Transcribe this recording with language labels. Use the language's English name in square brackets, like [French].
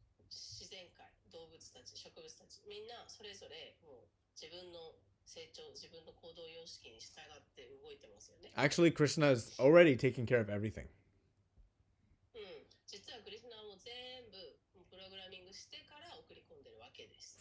[Japanese] 自然界、動物たち、植物たち、みんなそれぞれもう自分の成長、自分の行動様式に従って動いてますよね。 [English] Actually, Krishna is already taking care of everything. [Japanese] 実はクリスナはもう全部プログラミングしてから送り込んでるわけです。